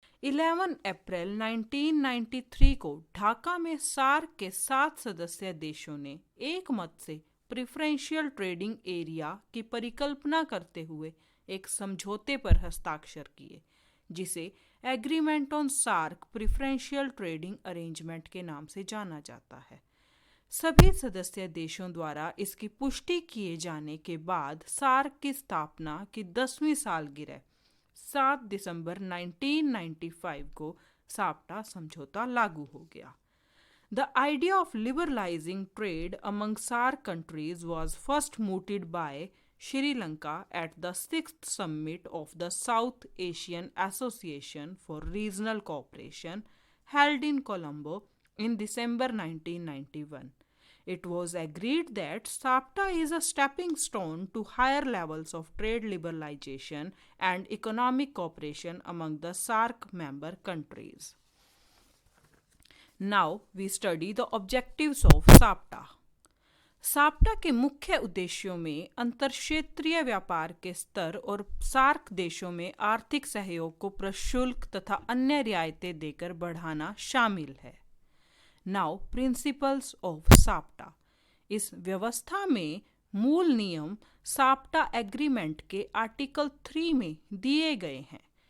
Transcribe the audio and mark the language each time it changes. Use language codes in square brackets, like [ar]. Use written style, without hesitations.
[hi] 11 अप्रैल 1993 को ढाका में सार्क के 7 सदस्य देशों ने एक मत से प्रेफरेंशियल ट्रेडिंग एरिया की परिकल्पना करते हुए एक समझौते पर हस्ताक्षर किए, जिसे agreement on SAARC preferential trading arrangement के नाम से जाना जाता है। सभी सदस्य देशों द्वारा इसकी पुष्टि किए जाने के बाद सार्क की स्थापना की 10वीं सालगिरह 7 दिसंबर 1995 को साप्टा समझौता लागू हो गया। [en] The idea of liberalizing trade among SAARC countries was first mooted by Sri Lanka at the 6th summit of the South Asian Association for Regional Cooperation held in Colombo in December 1991. It was agreed that SAPTA is a stepping stone to higher levels of trade liberalization and economic cooperation among the SAARC member countries. Now we study the objectives of SAPTA. [hi] SAPTA के मुख्य उद्देश्यों में अंतर्क्षेत्रीय व्यापार के स्तर और SAARC देशों में आर्थिक सहयोग को प्रशुल्क तथा अन्य रियायतें देकर बढ़ाना शामिल है। [en] Now principles of SAPTA. [hi] इस व्यवस्था में मूल नियम साप्टा एग्रीमेंट के आर्टिकल 3 में दिए गए हैं।